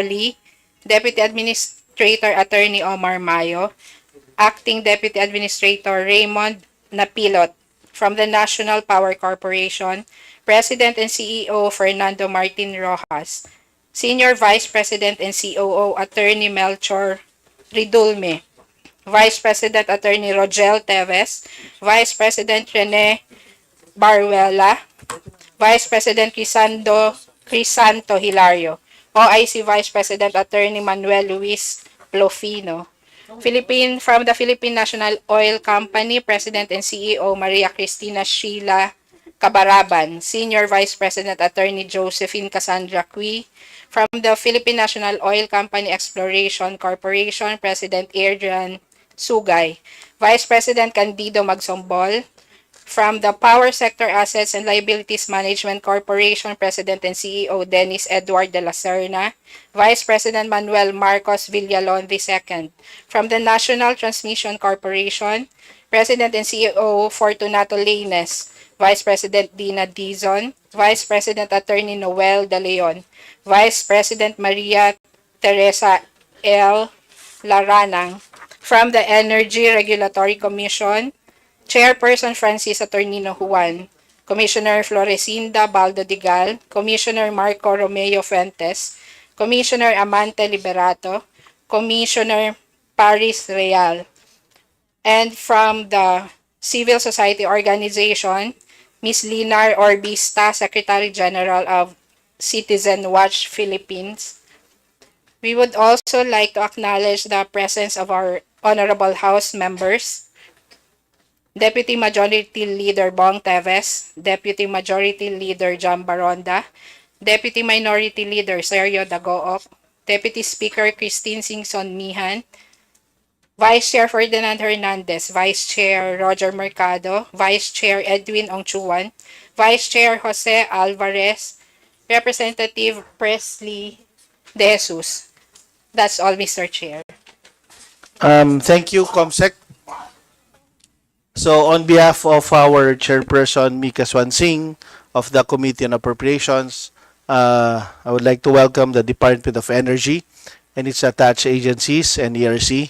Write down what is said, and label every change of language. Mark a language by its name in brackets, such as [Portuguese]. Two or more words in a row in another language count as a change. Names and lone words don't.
[English] Lee, Deputy Administrator Attorney Omar Mayo, Acting Deputy Administrator Raymond Napilot, from the National Power Corporation, President and CEO Fernando Martin Rojas, Senior Vice President and COO Attorney Melchor Ridulme, Vice President Attorney Rogel Teves, Vice President Rene Baruela, Vice President Crisanto Hilario, OIC Vice President Attorney Manuel Luis Plofino, from the Philippine National Oil Company, President and CEO Maria Cristina Sheila Cabaraban, Senior Vice President Attorney Josephine Cassandra Cui, from the Philippine National Oil Company Exploration Corporation, President Adrian Sugay, Vice President Candido Magsombol, from the Power Sector Assets and Liabilities Management Corporation, President and CEO Dennis Edward de la Serna, Vice President Manuel Marcos Villalon II, from the National Transmission Corporation, President and CEO Fortunato Laines, Vice President Dina Dizon, Vice President Attorney Noel De Leon, Vice President Maria Teresa L. Laranang, from the Energy Regulatory Commission, Chairperson Francis Attornino Juan, Commissioner Florecinda Baldo Digal, Commissioner Marco Romeo Fuentes, Commissioner Amante Liberato, Commissioner Paris Real, and from the Civil Society Organization, Ms. Linar Orbista, Secretary General of Citizen Watch Philippines. We would also like to acknowledge the presence of our honorable House members, Deputy Majority Leader Bong Teves, Deputy Majority Leader Jam Baronda, Deputy Minority Leader Sergio Dagook, Deputy Speaker Christine Singson Mihan, Vice Chair Ferdinand Hernandez, Vice Chair Roger Mercado, Vice Chair Edwin Ongchuan, Vice Chair Jose Alvarez, Representative Presley De Jesus. That's all, Mr. Chair. Thank you, Comsec. So on behalf of our chairperson, Mika Swansing, of the Committee on Appropriations, I would like to welcome the Department of Energy and its attached agencies and ERC.